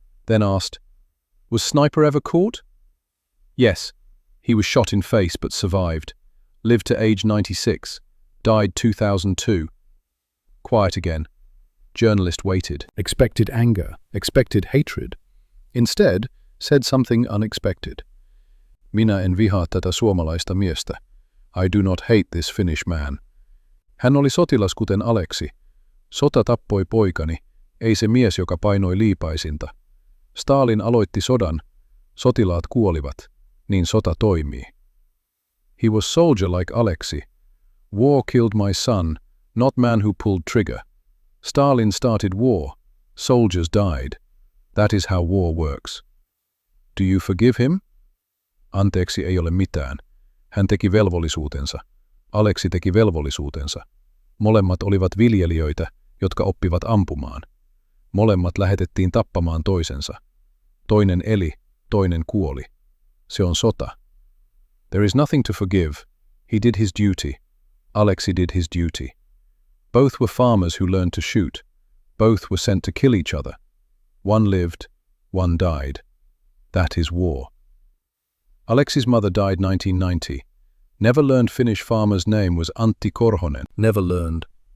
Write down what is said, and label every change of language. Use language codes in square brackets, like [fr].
[en] then asked, "Was Sniper ever caught?" "Yes. He was shot in face but survived. Lived to age 96. Died 2002. Quiet again. Journalist waited. Expected anger, expected hatred. Instead, said something unexpected. [fi] "Minä en vihaa tätä suomalaista miestä. [en] I do not hate this Finnish man. [fi] Hän oli sotilas kuten Aleksi. Sota tappoi poikani, ei se mies, joka painoi liipaisinta. Stalin aloitti sodan. Sotilaat kuolivat. Niin sota toimii. [en] He was soldier like Aleksi. War killed my son, not man who pulled trigger. Stalin started war. Soldiers died. That is how war works. Do you forgive him?" [fi] "Anteeksi ei ole mitään. Hän teki velvollisuutensa. Aleksi teki velvollisuutensa. Molemmat olivat viljelijöitä, jotka oppivat ampumaan. Molemmat lähetettiin tappamaan toisensa. Toinen eli, toinen kuoli. Se on sota. [en] There is nothing to forgive. He did his duty. Aleksi did his duty. Both were farmers who learned to shoot. Both were sent to kill each other. One lived, one died. That is war." Aleksi's mother died 1990. Never learned Finnish farmer's name was Antti Korhonen. Never learned.